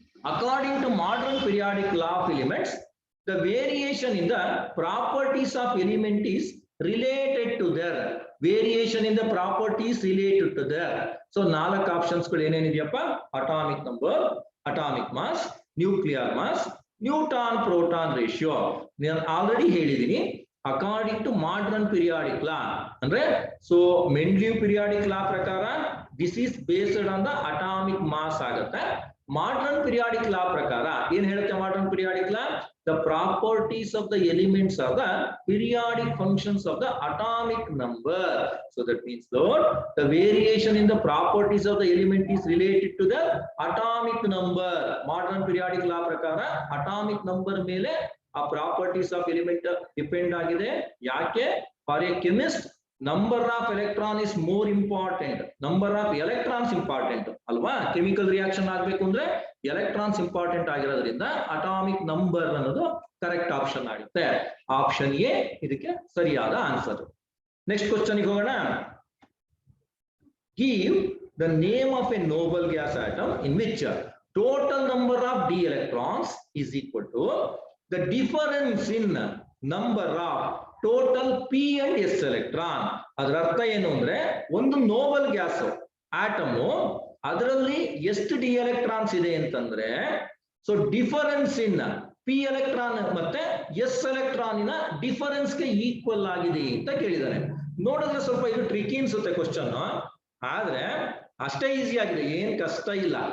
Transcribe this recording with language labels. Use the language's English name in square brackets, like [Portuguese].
[English] According to modern periodic law of elements, the variation in the properties of element is related to their variation in the properties related to their. [Kannada] So ನಾಲ್ಕು options ಗಳು ಏನೇನಿದೆಯಪ್ಪ? Atomic number, atomic mass, nuclear mass, neutron proton ratio. ನಾನು already ಹೇಳಿದೀನಿ according to modern periodic ಲಾ ಅಂದ್ರೆ so ಮೆಂಡ್ಲಿವ್ periodic ಲಾ ಪ್ರಕಾರ [English] this is based on the atomic mass [Kannada] ಆಗುತ್ತೆ. Modern periodic ಲಾ ಪ್ರಕಾರ ಏನ್ ಹೇಳುತ್ತೆ modern periodic law? [English] The properties of the elements are the periodic functions of the atomic number. So that means Lord, the variation in the properties of the element is related to the atomic number. [Kannada] Modern periodic law prakara atomic number ಮೇಲೆ ಆ properties of element depend ಆಗಿದೆ. ಯಾಕೆ? [English] For a chemist number of electron is more important, number of electrons important ಅಲ್ವಾ. [Kannada] Chemical reaction ಆಗ್ಬೇಕು ಅಂದ್ರೆ electrons important ಆಗಿರೋದ್ರಿಂದ atomic number ಅನ್ನೋದು correct option ಆಗುತ್ತೆ. ಆಪ್ಷನ್ ಎ ಇದಕ್ಕೆ ಸರಿಯಾದ ಆನ್ಸರ್. ನೆಕ್ಸ್ಟ್ ಕ್ವಶನ್ ಹೋಗೋಣ. [English] Give the name of a noble gas atom in which total number of d electrons is equal to the difference in number of total p and s electron. [Kannada] ಅದರ ಅರ್ಥ ಏನು ಅಂದ್ರೆ ಒಂದು Nobel gas atom ಅದರಲ್ಲಿ ಎಷ್ಟು D electrons ಇದೆ ಅಂತಂದ್ರೆ so [English] difference in p electron [Kannada] ಮತ್ತೆ ಎಸ್ ಎಲೆಕ್ಟ್ರಾನಿನ ಡಿಫರೆನ್ಸ್ ಗೆ ಈಕ್ವಲ್ ಆಗಿದೆ ಅಂತ ಕೇಳಿದಾನೆ. ನೋಡಿದ್ರೆ ಸ್ವಲ್ಪ ಇದು ಟ್ರಿಕಿ ಅನ್ಸುತ್ತೆ ಕ್ವಶನ್, ಆದ್ರೆ ಅಷ್ಟೇ ಈಸಿ ಆಗಿದೆ, ಏನ್ ಕಷ್ಟ ಇಲ್ಲ.